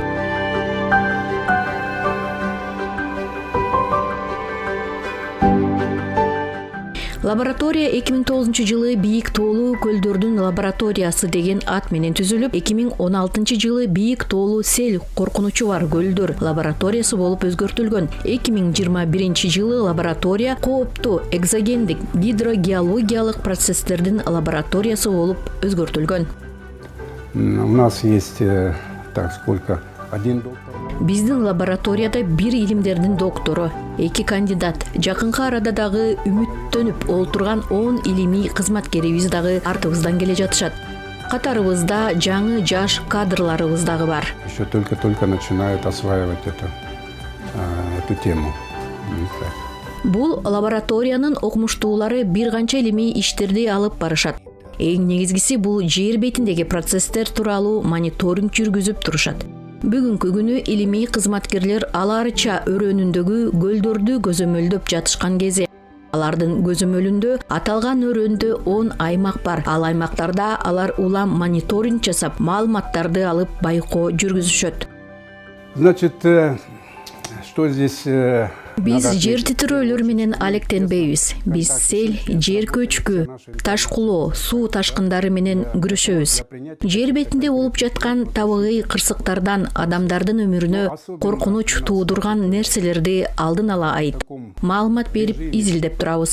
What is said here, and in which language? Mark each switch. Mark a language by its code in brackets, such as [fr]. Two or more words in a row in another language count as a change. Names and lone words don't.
[ky] Лаборатория 2009-жылы Бийик тоолуу көлдөрдүн лабораториясы деген ат менен түзүлүп, 2016-жылы Бийик тоолуу сел коркунучу бар көлдөр лабораториясы болуп өзгөртүлгөн. 2021-жылы лаборатория кооптуу экзогендик гидрогеологиялык процесстердин лабораториясы болуп өзгөртүлгөн. [ru] У нас есть один доктор. [ky] Биздин лабораторияда бир илимдердин доктору, 2 кандидат, жакынкы арада дагы үмүттөнүп олтурган 10 илимий кызматкерибиз дагы артыбыздан келе жатышат. Катарыбызда жаңы жаш кадрларыбыз дагы бар. [ru] Еще только начинают осваивать эту тему. [ky] Бул лабораториянын окумуштуулары бир канча илимий иштерди алып барышат. Эң негизгиси бул жер бетиндеги процесстер тууралуу мониторинг жүргүзүп турушат. Бүгүнкү күнү илимий кызматкерлер аларча өрөөнүндөгү көлдөрдү көзөмөлдөп жатышкан кези. Алардын көзөмөлүндө аталган өрөөндө 10 аймак бар. Ал аймактарда алар улам мониторинг жасап, маалыматтарды алып байкоо жүргүзүшөт. [ru] Значит, что здесь... [ky] Биз жер титирөөлөр менен алектенбейбиз. Биз сел, жер көчкү, таш кулоо, суу ташкындары менен күрөшөбүз. Жер бетинде болуп жаткан табигый кырсыктардан адамдардын өмүрүнө коркунуч туудурган нерселерди алдын ала айтып, маалымат берип изилдеп турабыз.